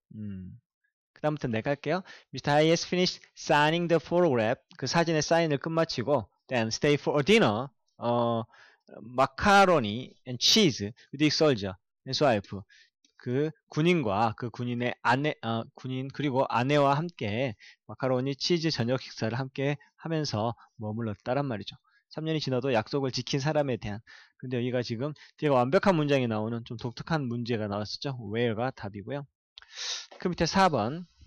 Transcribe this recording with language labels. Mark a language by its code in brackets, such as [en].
[ko] 그 다음부터 내가 할게요. [en] Mr. Hayes finished signing the photograph. [ko] 그 사진의 사인을 끝마치고 [en] then stay for a dinner. 마카로니 and cheese with the soldier and his wife. [ko] 그 군인과 그 군인의 아내, 군인 그리고 아내와 함께 마카로니 치즈 저녁 식사를 함께 하면서 머물렀다란 말이죠. 3년이 지나도 약속을 지킨 사람에 대한. 근데 여기가 지금 뒤에 완벽한 문장이 나오는 좀 독특한 문제가 나왔었죠. where가 답이고요. 그 밑에 4번.